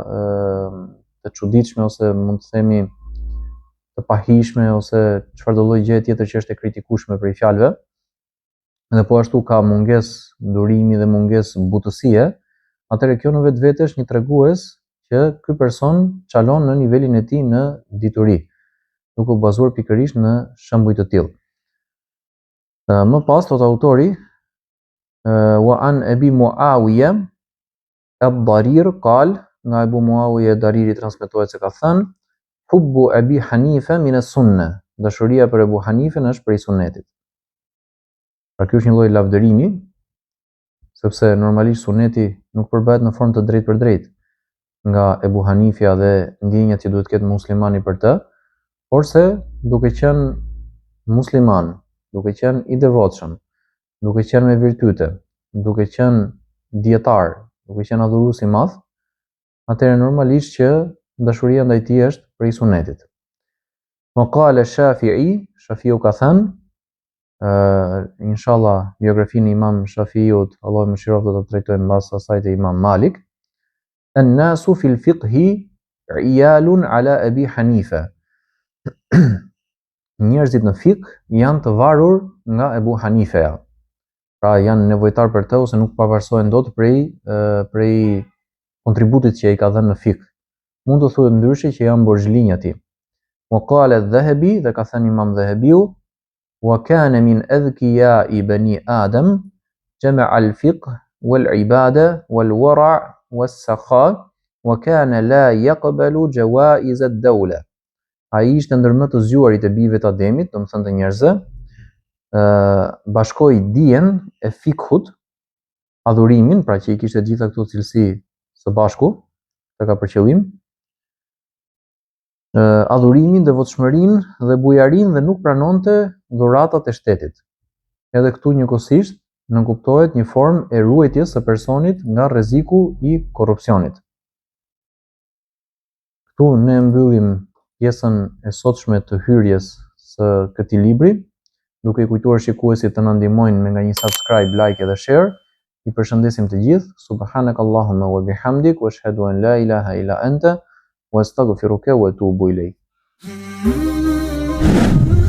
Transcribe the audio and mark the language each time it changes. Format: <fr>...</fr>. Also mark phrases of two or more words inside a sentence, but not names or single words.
<sq>të çuditshme, ose mund të themi të pahishme, ose çfarë do lloj gjëje tjetër që është e kritikueshme për fjalëve, dhe po ashtu ka mungesë durimi dhe mungesë butësie, atëherë kjo në vetvete është një tregues që ky person çalon në nivelin e tij në dituri, duke u bazuar pikërisht në shembuj të tillë. Më pas thot autori:</sq> <ar>وعن أبي معاوية الضرير قال,</ar> <sq>nga Abu Muawiya ad-Dariri transmetohet se ka thënë:</sq> <ar>حب أبي حنيفة من السنة.</ar> <sq>Dashuria për Abu Hanifën është prej sunetit. Pra ky është një lloj lavdërimi, sepse normalisht suneti nuk përbëhet në formë të drejtë për drejtë nga Abu Hanifja dhe ndjenjat që duhet ketë muslimani për të, por se duke qenë musliman, duke qenë i devotshëm, duke qenë me virtyte, duke qenë dietar, duke qenë adhurues i madh, atëherë normalisht që dashuria ndaj tij është prej sunetit.</sq> <ar>وقال الشافعي,</ar> <sq>Shafiu ka thënë, inshallah biografinë e Imam Shafiut, Allahu më mëshiroft, do ta trajtojmë mbas asaj te Imam Malik.</sq> <ar>الناس في الفقه عيال على أبي حنيفة.</ar> <sq>Njerëzit në fik janë të varur nga Abu Hanifa. Pra janë nevojtar për të, ose nuk pavarësohen dot prej kontributit që ai ka dhënë në fik. Mund të thuhet ndryshe që janë borxhlinj atij.</sq> <ar>وقال الذهبي</ar> <sq>dhe ka thënë Imam Dhahabiu</sq> <ar>وكان من أذكياء بني آدم جمع الفقه والعبادة والورع والسخاء وكان لا يقبل جوائز الدولة.</ar> <sq>Ai ishte ndër më të zgjuarit e bijve të Ademit, domethënë të njerëzve, bashkoi dijen e fikhut, adhurimin, pra që i kishte gjitha këto cilësi së bashku, të ka për qëllim, adhurimin, devotshmërinë dhe bujarinë dhe nuk pranonte dhuratat e shtetit. Edhe këtu njëkohësisht nënkuptohet një formë e ruajtjes së personit nga rreziku i korrupsionit. Këtu ne mbyllim pjesën e sotshme të hyrjes së këtij libri, duke i kujtuar shikuesit të na ndihmojnë me nga një subscribe, like dhe share. I përshëndesim të gjithë.</sq> <ar>سبحانك اللهم وبحمدك وأشهد أن لا إله إلا أنت وأستغفرك وأتوب إليك.</ar>